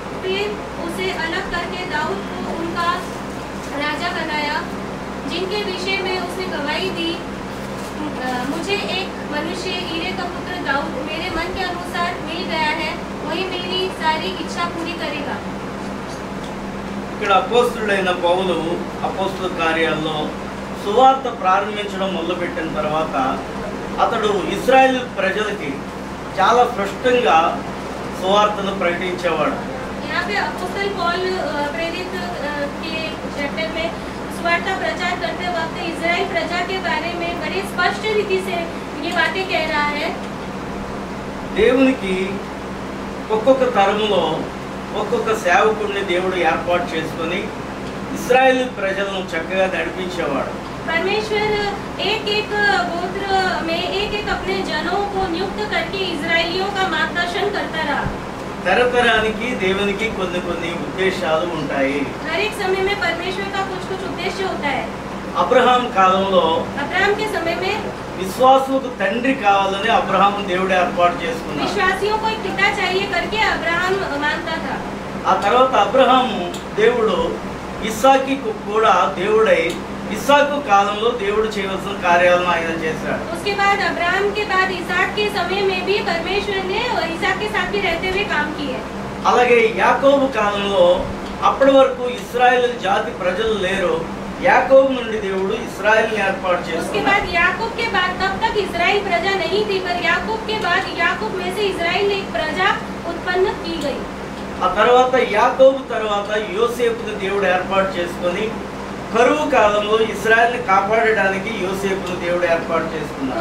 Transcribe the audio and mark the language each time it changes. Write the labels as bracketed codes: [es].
[hi] फिर उसे अलग करके दाऊद को उनका राजा बनाया, जिनके विषय में उसने गवाही दी, मुझे एक मनुष्य ईरे का पुत्र दाऊद मेरे मन के अनुसार मिल गया है, वही मेरी सारी इच्छा पूरी करेगा। [te] ఇక్కడ అపోస్తుడైన పౌలు అపోస్తుల కార్యాల్లో సువార్త ప్రారంభించడం మొదలుపెట్టిన తర్వాత అతడు ఇశ్రాయేల్ ప్రజలకి చాలా స్పష్టంగా సువార్తను ప్రకటించేవాడు. [hi] यहाँ पे अपोस्तल पौल प्रेरित के चैप्टर में सुवार्ता प्रचार करते वक्त इजराइल प्रजा के बारे में बड़ी स्पष्ट रीति से ये बातें कह रहा है। [te] దేవునికి ఒక్కొక్క తరములో ఒక్కొక్క సేవకుడిని దేవుడు ఏర్పాటు చేసుకొని ఇశ్రాయేల్ ప్రజలను చక్కగా నడిపించేవాడు. [hi] परमेश्वर एक एक गोत्र में एक एक अपने जनों को नियुक्त करके इजरायलियों का मार्गदर्शन करता रहा. [te] తరతరానికి దేవునికి కొన్ని కొన్ని ఉద్దేశాలు ఉంటాయి. [hi] हर एक समय में परमेश्वर का कुछ कुछ उद्देश्य होता है. [te] అబ్రహాం కాలంలో [hi] अब्राहम के समय में [te] విశ్వాసులకు తండ్రి కావాలని అబ్రహాం దేవుడు ఏర్పాటు చేసుకున్నాడు. [hi] विश्वासियों को एक पिता चाहिए करके अब्राहम मानता था. [te] ఆ తర్వాత అబ్రహాము దేవుడు ఇస్సాకి కూడా దేవుడై ఇస్సాకు కాలంలో దేవుడు చేయవలసిన కార్యాలను ఆయన చేశాడు. [hi] उसके बाद अब्राहम के बाद इसहाक के समय में भी परमेश्वर ने इसहाक के साथ भी रहते हुए काम किए. [te] అలాగే యాకోబు కాలంలో అప్పటి వరకు ఇశ్రాయేలు జాతి ప్రజలు లేరు. యాకోబు నుండి దేవుడు ఇశ్రాయేలుని ఏర్పాటు [hi] उसके [te] చేసుకున్నాడు. [hi] बाद याकूब के बाद तब तक इजराइल प्रजा नहीं थी, पर याकूब के बाद याकूब में से इजराइल एक प्रजा उत्पन्न की गई. [te] ఆ తర్వాత యాకోబు తర్వాత యోసేపుని దేవుడు ఏర్పాటు చేసుకొని కరువు కాలంలో ఇశ్రాయేల్ని కాపాడడానికి యోసేపుని దేవుడు ఏర్పాటు చేసుకున్నాడు.